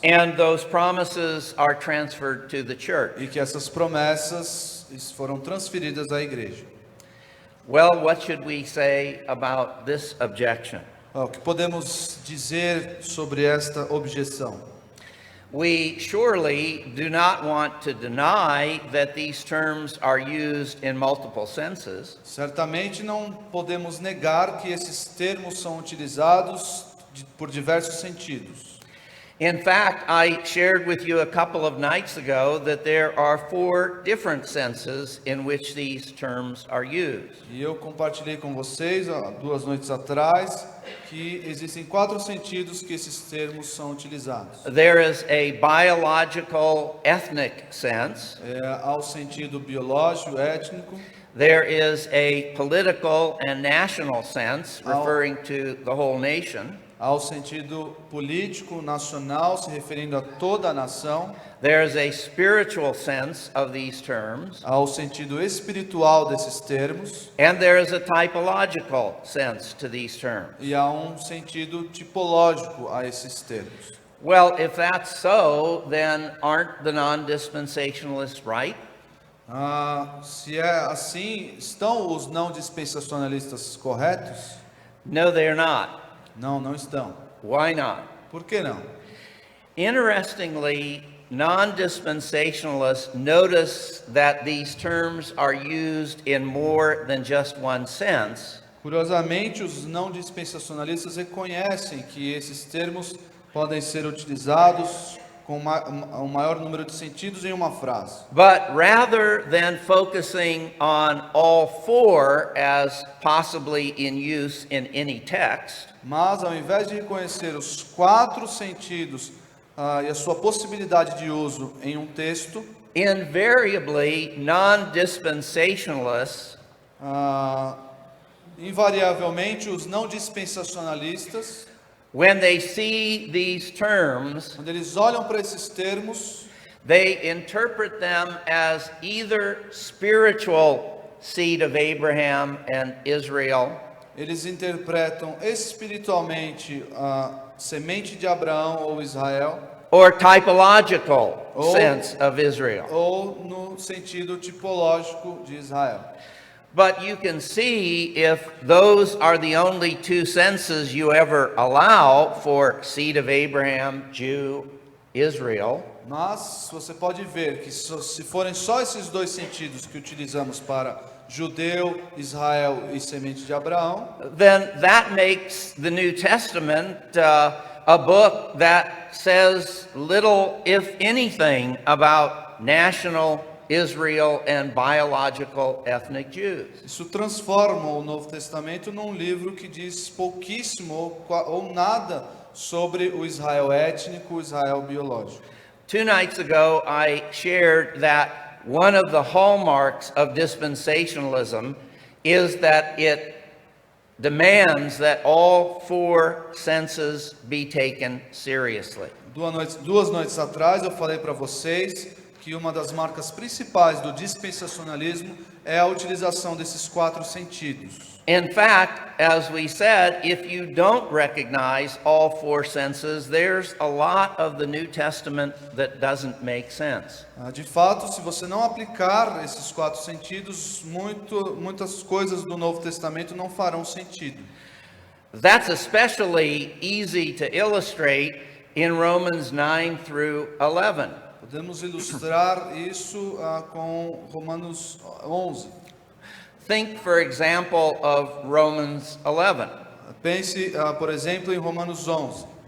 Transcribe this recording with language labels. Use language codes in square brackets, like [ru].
[en] And those promises are transferred to the church. [pt] e que essas promessas foram transferidas à igreja. [en] Well, what should we say about this objection? [pt] O que podemos dizer sobre esta objeção? [en] We surely do not want to deny that these terms are used in multiple senses. [pt] Certamente não podemos negar que esses termos são utilizados por diversos sentidos. [en] In fact, I shared with you a couple of nights ago that there are 4 different senses in which these terms are used. [pt] E eu compartilhei com vocês há 2 noites atrás que existem 4 sentidos que esses termos são utilizados. [en] There is a biological, ethnic sense. [pt] Há o sentido biológico, étnico. [en] There is a political and national sense, referring to the whole nation. [pt] Há o sentido político, nacional, se referindo a toda a nação. [en] There is a spiritual sense of these terms. [pt] Há o sentido espiritual desses termos. [en] And there is a typological sense to these terms. [pt] E há um sentido tipológico a esses termos. [en] Well, if that's so, then aren't the non-dispensationalists right? [pt] Se é assim, estão os não dispensacionalistas corretos? [en] No, they're not. [pt] Não, não estão. [en] Why not? [pt] Por que não? [en] Interestingly, non-dispensationalists notice that these terms are used in more than just one sense. [pt] Curiosamente, os não dispensacionalistas reconhecem que esses termos podem ser utilizados com um maior número de sentidos em uma frase. [en] But rather than focusing on all 4 as possibly in use in any text, [pt] Mas, ao invés de reconhecer os 4 sentidos e a sua possibilidade de uso em um texto, [en] invariably non-dispensationalists [pt] invariavelmente os não dispensacionalistas, [en] when they see these terms, [pt] quando eles olham para esses termos, [en] they interpret them as either spiritual seed of Abraham and Israel, [pt] eles interpretam espiritualmente a semente de Abraão ou Israel, [en] or typological Oh. sense of Israel. [pt] ou no sentido tipológico de Israel. [en] But you can see if those are the only 2 senses you ever allow for seed of Abraham, Jew, Israel, [pt] Mas você pode ver que se forem só esses 2 sentidos que utilizamos para judeu, Israel e semente de Abraão, [en] then that makes the New Testament a book that says little, if anything, about national Israel and biological ethnic Jews. [pt] isso transforma o Novo Testamento num livro que diz pouquíssimo ou nada sobre o Israel étnico, o Israel biológico. [en] 2 nights ago, I shared that one of the hallmarks of dispensationalism is that it demands that all 4 senses be taken seriously. [pt] 2 noites atrás eu falei para vocês que uma das marcas principais do dispensacionalismo é a utilização desses 4 sentidos. [en] In fact, as we said, if you don't recognize all 4 senses, there's a lot of the New Testament that doesn't make sense. [pt] De fato, se você não aplicar esses 4 sentidos, muitas coisas do Novo Testamento não farão sentido. [en] That's especially easy to illustrate in Romans 9 through 11. [pt] Podemos ilustrar isso com Romanos 11. [en] Think, for example, of Romans 11. [pt] Pense, por exemplo, em Romanos 11.